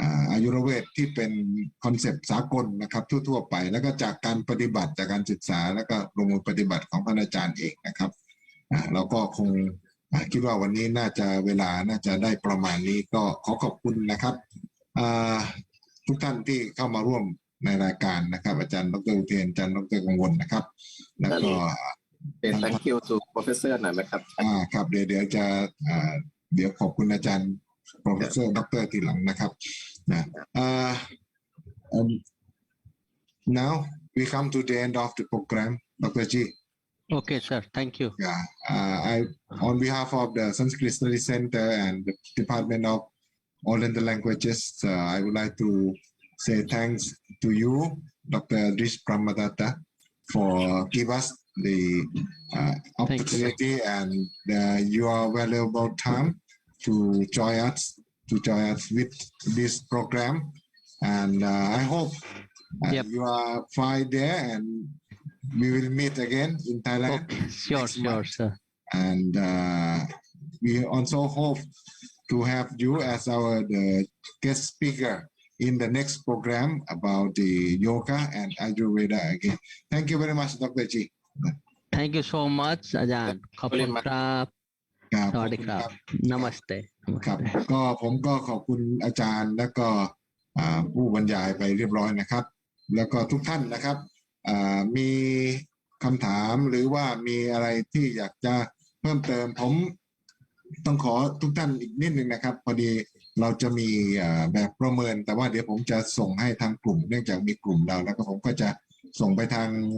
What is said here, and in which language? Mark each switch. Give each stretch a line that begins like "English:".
Thai: อายุรเวทที่เป็นคอนเซปต์สากลนะครับทั่วๆไปแล้วก็จากการปฏิบัติจากการศึกษาแล้วก็ลงมือปฏิบัติของท่านอาจารย์เองนะครับเราก็คงคิดว่าวันนี้น่าจะเวลาน่าจะได้ประมาณนี้ก็ขอขอบคุณนะครับทุกท่านที่เข้ามาร่วมในรายการนะครับอาจารย์ดร. อุเทนอาจารย์ดร. กังวลนะครับแล้วก็ เป็น
English: thank you to professor
Thai: หน่อยไหมครับ ครับเดี๋ยวจะเดี๋ยวขอบคุณอาจารย์ professor ดร. ทีหลังนะครับนะ
English: now we come to the end of the program Dr. G. Okay, sir. Thank you. Yeah, I on behalf of the Sanskrit Study Center and the Department of Oriental Languages, I would like to say thanks to you, Dr. Adrish Brahmadatta, for give us the opportunity and your valuable time to join us with this program. And I hope you are fine there, and we will meet again in Thailand. Okay. Sure, sir. And we also hope to have you as the guest speaker in the next program about the yoga and Ayurveda again. Thank you very much, Dr. G. Thank you so much
Thai: อาจารย์ขอบคุณครับสวัสดีครับนามัสเต ครับก็ผมก็ขอบคุณอาจารย์แล้วก็ผู้บรรยายไปเรียบร้อยนะครับแล้วก็ทุกท่านนะครับมีคำถามหรือว่ามีอะไรที่อยากจะเพิ่มเติมผมต้องขอทุกท่านอีกนิดนึงนะครับพอดีเราจะมีแบบประเมินแต่ว่าเดี๋ยวผมจะส่งให้ทางกลุ่มเนื่องจากมีกลุ่มเราแล้วก็ผมก็จะส่งไปทาง